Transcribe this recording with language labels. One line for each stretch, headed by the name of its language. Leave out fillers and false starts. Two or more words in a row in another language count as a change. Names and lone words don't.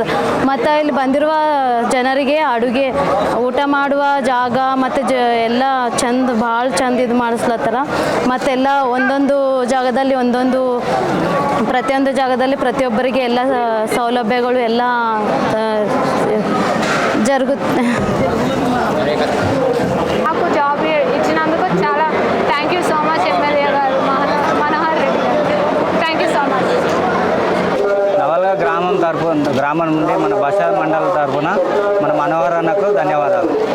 Kannada: ಮತ್ತು ಇಲ್ಲಿ ಬಂದಿರುವ ಜನರಿಗೆ ಅಡುಗೆ ಊಟ ಮಾಡುವ ಜಾಗ ಮತ್ತು ಎಲ್ಲ ಚಂದ ಭಾಳ ಚಂದ ಇದು ಮಾಡಿಸ್ಲತ್ತಾರ. ಮತ್ತೆಲ್ಲ ಒಂದೊಂದು ಜಾಗದಲ್ಲಿ ಪ್ರತಿಯೊಂದು ಜಾಗದಲ್ಲಿ ಪ್ರತಿಯೊಬ್ಬರಿಗೆ ಎಲ್ಲ ಸೌಲಭ್ಯಗಳು ಎಲ್ಲ జరుగుతుంది.
Telugu: నాకు జాబ్ ఇచ్చినందుకు చాలా
English: thank you so much
Telugu: ఎమ్మెల్యే గారు మనోహర్ రెడ్డి గారు.
English: thank you so much.
Telugu: నవల్గా గ్రామం నుండి మన బషార్ మండలం తరఫున మన మనోహర్ అన్నకు ధన్యవాదాలు.